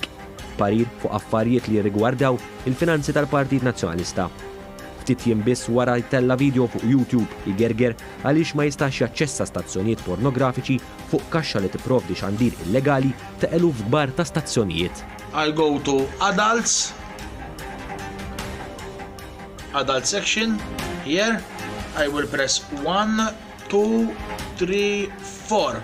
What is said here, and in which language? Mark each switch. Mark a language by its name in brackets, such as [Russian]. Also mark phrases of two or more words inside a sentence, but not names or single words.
[Maltese] Parir fuq affarijiet li jirrigwardaw il-finanzi tal-Partit Nazzjonalista. Ftit jiem biss wara jtella video fuq YouTube igerger għaliex ma jistax jaċċessa stazzjonijiet pornografiċi fuq kaxxa li tipprovdi xandir illegali ta' eluf kbar ta' stazzjonijiet. [English] I'll go to adults. Adult section. Here I will press 1, 2, 3, 4.